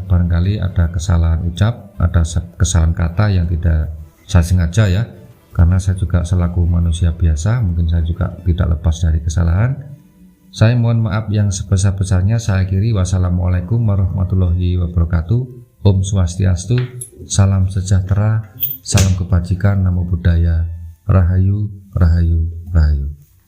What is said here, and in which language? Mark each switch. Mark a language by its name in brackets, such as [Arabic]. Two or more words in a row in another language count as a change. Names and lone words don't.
[Indonesian] Barangkali ada kesalahan ucap, ada kesalahan kata yang tidak saya sengaja ya. Karena saya juga selaku manusia biasa, mungkin saya juga tidak lepas dari kesalahan. Saya mohon maaf yang sebesar-besarnya. Saya akhiri. [Arabic] والسلام عليكم ورحمة الله وبركاته. [Balinese] Om Swastiastu, [Indonesian] salam sejahtera, salam kebajikan, [Pali] namo buddhaya, [Indonesian] rahayu, rahayu, rahayu.